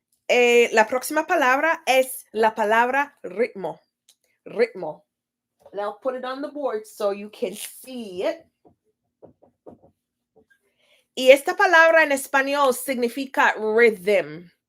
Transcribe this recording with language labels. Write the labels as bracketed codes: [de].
[es] La próxima palabra es la palabra ritmo. Ritmo. [en] And I'll put it on the board so you can see it. [es] Y esta palabra en español significa rhythm.